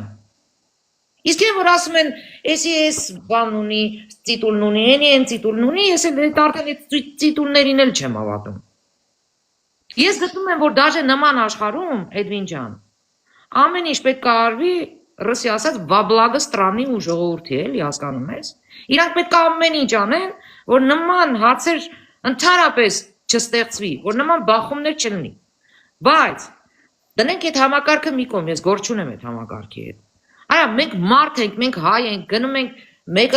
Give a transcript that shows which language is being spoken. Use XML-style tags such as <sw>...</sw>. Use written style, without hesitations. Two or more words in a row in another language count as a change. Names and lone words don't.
<hy>Իսկ այն որ ասում են, էսի էս բան ունի, տիտուլն ունի, այն տիտուլն ունի, ես էլ արդեն այդ տիտուլներին էլ չեմ հավատում։ Ես գտնում եմ, որ դաժե նման աշխարհում, Էդվին ջան, ամեն ինչ պետք է արվի, ռուսի ասած,</hy> <ru>во благо страны</ru> <hy>ու ժողովրդի, էլի հասկանում ես։ Իրանք պետք է ամեն ինչ անեն, որ նման հարցեր ընդհանրապես չստեղծվի, որ նման բախումներ չլինի։ Բայց դնենք այդ համակարգը մի կողմ, ես գործ չունեմ այդ համակարգի հետ։ Արա մենք մարդ ենք, մենք հայ ենք, գնում ենք մեկս</hy>